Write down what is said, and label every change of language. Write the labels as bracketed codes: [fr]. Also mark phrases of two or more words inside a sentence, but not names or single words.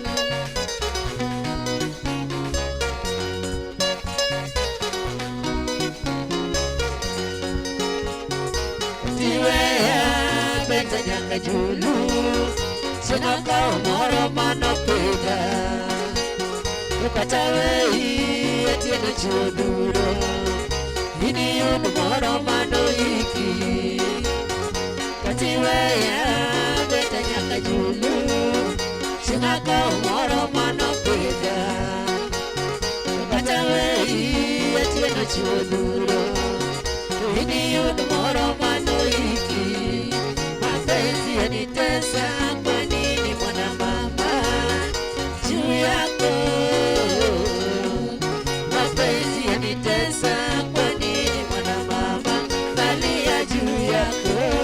[luo] Tiweya beta nyaka julu Senaka umoro manopida Ukatawei atieno chuduro Ini yun moro manoiki Katiweya beta nyaka julu Senaka umoro manopida Ukatawei atieno chuduro Ini yun moro manoiki [sw] Mapenzi yanitesa kwa nini mwana mama juu yako Mapenzi yanitesa kwa nini mwana mama nalia juu yako